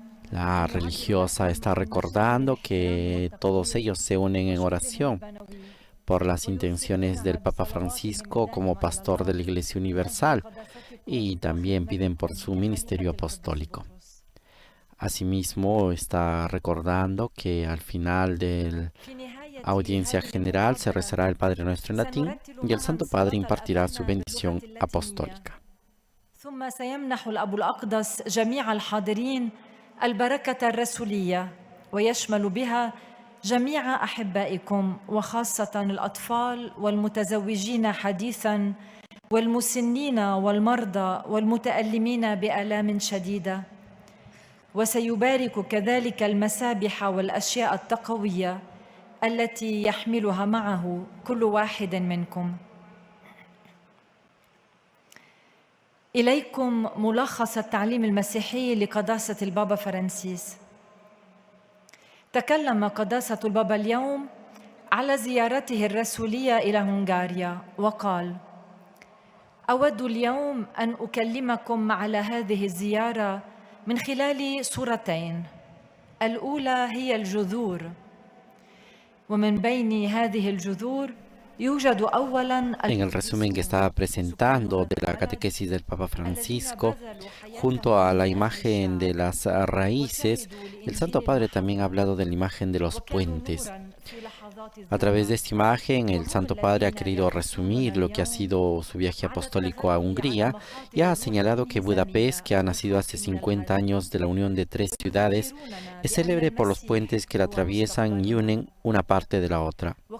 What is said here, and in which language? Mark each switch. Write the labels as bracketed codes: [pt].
[es] La religiosa está recordando que todos ellos se unen en oración por las intenciones del Papa Francisco como pastor de la Iglesia Universal y también piden por su ministerio apostólico. Asimismo, está recordando que al final de la audiencia general se rezará el Padre Nuestro en latín y el Santo Padre impartirá su bendición apostólica. [ar] ثم سيمنح الأب الأقدس جميع الحاضرين البركة الرسولية ويشمل بها جميع أحبائكم وخاصة الأطفال والمتزوجين حديثاً والمسنين والمرضى والمتألمين بآلام شديدة، وسيبارك كذلك المسابح والأشياء التقوية التي يحملها معه كل واحد منكم. إليكم ملخص التعليم المسيحي لقداسة البابا فرانسيس. تكلم قداسة البابا اليوم على زيارته الرسولية إلى هنغاريا وقال: أود اليوم أن أكلمكم على هذه الزيارة من خلال صورتين. الأولى هي الجذور، ومن بين هذه الجذور يوجد أولاً. [es] En el resumen que estaba presentando de la catequesis del Papa Francisco, junto a la imagen de las raíces, el Santo Padre también ha hablado de la imagen de los puentes. A través de esta imagen, el Santo Padre ha querido resumir lo que ha sido su viaje apostólico a Hungría y ha señalado que Budapest, que ha nacido hace 50 años de la unión de 3 ciudades, es célebre por los puentes que la atraviesan y unen una parte de la otra.